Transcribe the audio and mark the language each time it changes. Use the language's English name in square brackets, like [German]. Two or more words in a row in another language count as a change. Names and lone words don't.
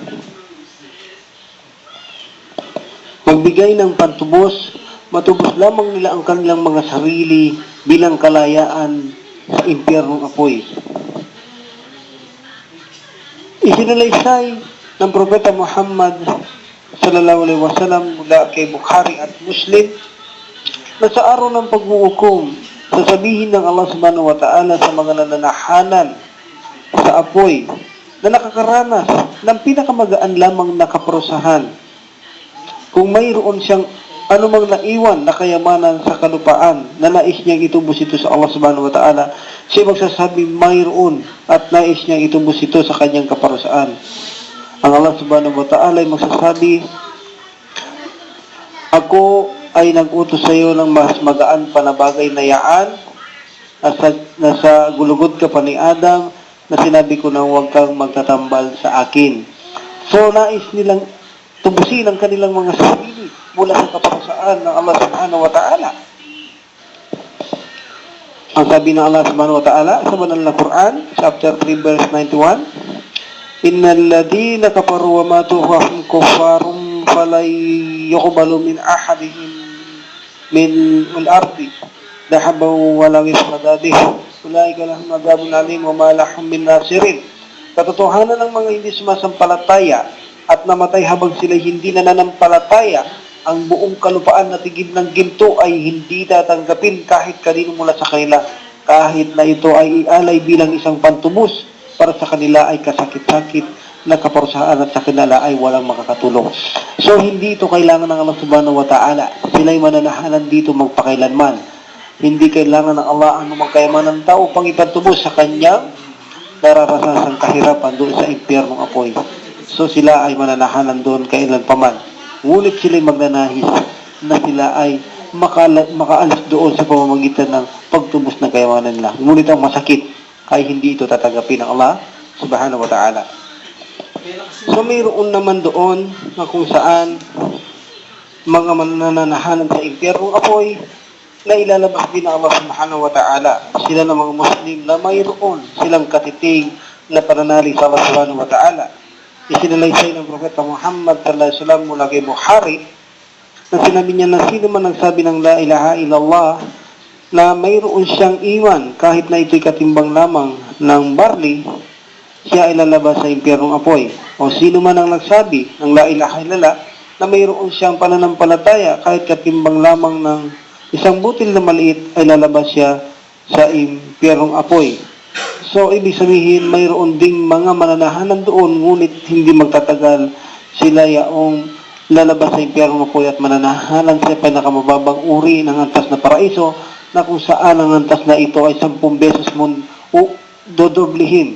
[Filipino] ng pantubos, matubos lamang nila ang kanilang mga sarili bilang kalayaan sa impyernong apoy. Isinalaysay ng Propeta Muhammad [Arabic] صلى الله عليه وسلم [Filipino] mula kay Bukhari at Muslim na sa araw ng paghuhukom, sasabihin ng Allah [Arabic] سبحانه وتعالى [Filipino] sa mga nananahanan sa apoy na nakakaranas ng pinakamagaan lamang na kaparusahan. Kung mayroon siyang anumang naiwan na kayamanan sa kalupaan na nais niyang itubos ito sa Allah [Arabic] سبحانه وتعالى, [Filipino] siya magsasabi mayroon at nais niyang itubos ito sa kanyang kaparusaan. Ang Allah [Arabic] سبحانه وتعالى [Filipino] ay magsasabi, ako ay nag-utos sa iyo ng mas magaan pa na bagay na yaan, nasa gulugod ka pa ni Adam, na sinabi ko na huwag kang magtatambal sa akin. So, nais nilang tubusin ang kanilang mga sarili mula sa kaparusaan ng Allah [Arabic] سبحانه وتعالى. [Filipino] Ang sabi ng Allah [Arabic] سبحانه وتعالى [Filipino] sa banal na Quran, [English] chapter 3, verse 91, [Arabic] إن الذين كفروا وماتوا وهم كفار فلن يقبل من أحدهم من الأرض ذهبا ولو افتدى به أولئك لهم عذاب أليم وما لهم من ناصرين. [Filipino] Katotohanan ng mga hindi sumasampalataya at namatay habang sila hindi nananampalataya, ang buong kalupaan na tigid ng ginto ay hindi tatanggapin kahit kanino mula sa kanila, kahit na ito ay ialay bilang isang pantubos para sa kanila ay kasakit-sakit na kaparusahan at sa kanila ay walang makakatulong. So, hindi ito kailangan ng Allah [Arabic] سبحانه وتعالى. [Filipino] Sila'y mananahanan dito magpakailanman. Hindi kailangan ng Allah ang magkayaman ng tao pang ipantubos sa kanyang nararasasang kahirapan doon sa impyernong apoy. So, sila ay mananahanan doon kailan paman. Ngunit sila'y magnanahis na sila ay makaalis doon sa pamamagitan ng pagtubos ng kayamanan nila. Ngunit ang masakit ay hindi ito tatanggapin ng Allah [Arabic] سبحانه وتعالى. [Filipino] So, mayroon naman doon na kung saan mga mananahanan sa impyernong apoy na ilalabas din ng Allah [Arabic] سبحانه وتعالى. [Filipino] Sila ng mga Muslim na mayroon silang katiting na pananalig sa Allah [Arabic] سبحانه وتعالى. [Filipino] Isinalaysay ng Propeta Muhammad [Arabic] صلى الله عليه وسلم [Filipino] mula kay Bukhari na sinabi niya na sino man nagsabi ng [Arabic] لا إله إلا الله [Filipino] na mayroon siyang iwan kahit na ito'y katimbang lamang ng barley, siya ay lalabas sa impyernong apoy. O sino man ang nagsabi ng [Arabic] لا إله إلا الله [Filipino] na mayroon siyang pananampalataya kahit katimbang lamang ng isang butil na maliit, ay lalabas siya sa impyernong apoy. So, ibig sabihin, mayroon ding mga mananahanan doon, ngunit hindi magtatagal sila yaong lalabas sa impyernong apoy at mananahanan sa pinakamababang uri ng antas na paraiso, na kung saan ang antas na ito ay 10 beses mo dodoblihin.